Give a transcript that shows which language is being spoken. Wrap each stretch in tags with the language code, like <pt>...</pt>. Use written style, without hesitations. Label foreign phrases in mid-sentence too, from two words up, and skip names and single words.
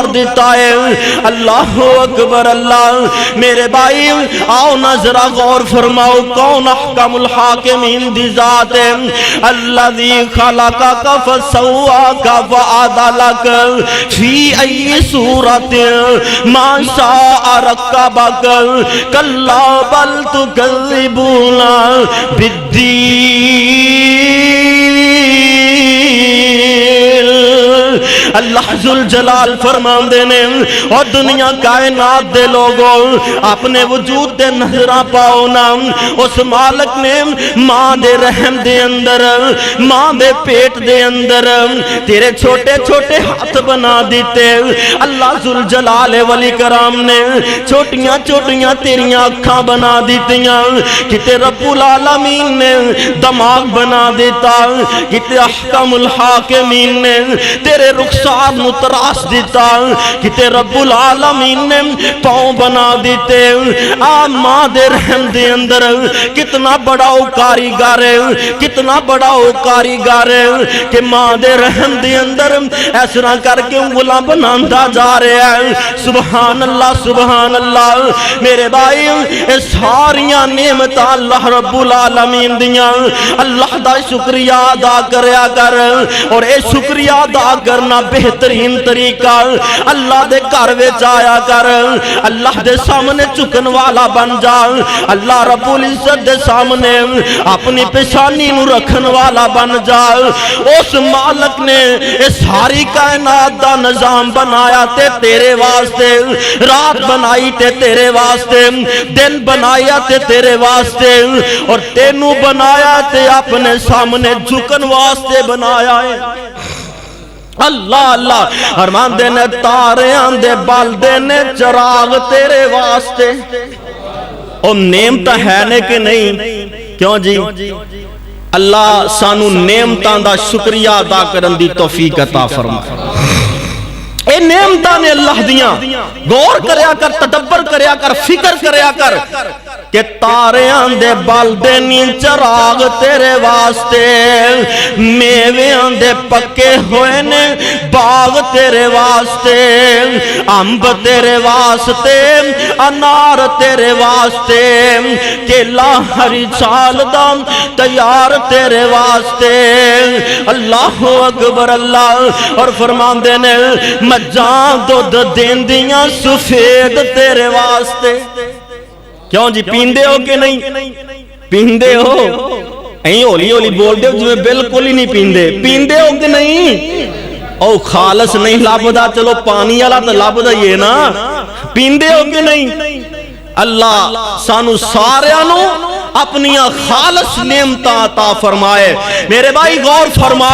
<pa>دیتا ہے اللہ اکبر اللہ میرے بھائی آؤ نا ذرا غور فرماؤ کون احکم الحاکمین دی ذات ہے</pa> <ar>الذی خلقک فسواک فعدلک فی ای صورت ما شاء رکبک کلا بل تکذبون</ar> <pa>بالدین اللہ ذوالجلال فرماندے نے اور دنیا کائنات دے لوگوں اپنے وجود دے نظرہ پاؤ نا اس مالک نے ماں دے رحم دے اندر ماں دے پیٹ دے اندر تیرے چھوٹے چھوٹے ہاتھ بنا دیتے اللہ ذوالجلال والاکرام نے چھوٹیاں چھوٹیاں تیریاں اکھاں بنا دیتیاں کتے رب العالمین نے دماغ بنا دیتا کتے احکم الحاکمین نے تیرے رخسار نو تراش دیتا کتے رب العالمین نے پاؤں بنا دیتے ماں دے رحم دے اندر کتنا بڑا او کاریگر ہے کتنا بڑا او کاریگر ہے کہ ماں دے رحم دے اندر اس طرح کر کے انگلاں بناندا جا رہا ہے سبحان اللہ میرے بھائی اے ساریاں نعمتاں اللہ رب العالمین دیاں اللہ دا شکریہ ادا کریا کر اور اے شکریہ ادا کرنا بہترین طریقہ اللہ دے گھر وچ آیا کر اللہ دے سامنے چکن والا بن جا اللہ رب العزت دے سامنے اپنی پیشانی نو رکھن والا بن جا اس مالک نے اس ساری کائنات دا نظام بنایا تے تیرے واسطے رات بنائی تے تیرے واسطے دن بنایا تے تیرے واسطے اور تینوں بنایا تے اپنے سامنے جھکن واسطے بنایا ہے اللہ اللہ فرمان دے نے تارے آندے بال دے نے چراغ تیرے واسطے او نعمت ہے نے کہ نہیں کیوں جی اللہ سانو نعمتاں دا شکریہ ادا کرن دی توفیق عطا فرمائے اے نعمتاں نے اللہ دیاں غور کریا کر تدبر کریا کر فکر کریا کر کہ تاریاں دے بال دے نی چراغ تیرے واسطے میویاں دے پکے ہوئے نے باغ تیرے واسطے امب تیرے واسطے انار تیرے واسطے کیلا ہری چھال دا تیار تیرے واسطے اللہ اکبر اللہ اور فرمان دے نے مجھاں دودھ دین دیاں سفید تیرے واسطے کیوں جی پیندے ہو کہ نہیں پیندے ہو ایں ہولی ہولی بول دو جویں بالکل ہی نہیں پیندے پیندے ہو کہ نہیں او خالص نہیں لبھدا چلو پانی والا تو لبھدا ہی ہے نا پیندے ہو کہ نہیں اللہ سانوں ساریاں نوں اپنی خالص نعمتاں عطا فرمائے میرے بھائی غور فرما</pa>